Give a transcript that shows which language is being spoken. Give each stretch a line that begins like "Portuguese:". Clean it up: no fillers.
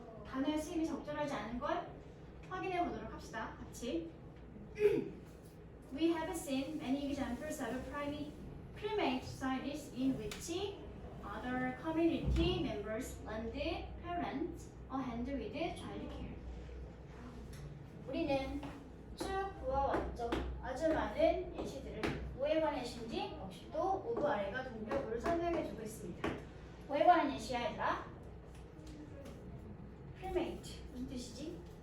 Korean: 단어의 쓰임이 적절하지 않은 걸 확인해 보도록 합시다. 같이.
English: We have seen many examples of primate societies in which other community members lend parents a hand with child care.
Korean: 우리는 쭉 보아왔죠. 아주 많은 예시들을 뭐에 관한 예시인지 역시 또 오브 아래가 동격으로 설명해주고 있습니다. 뭐에 관한 예시야 얘들아? primate 무슨 뜻이지?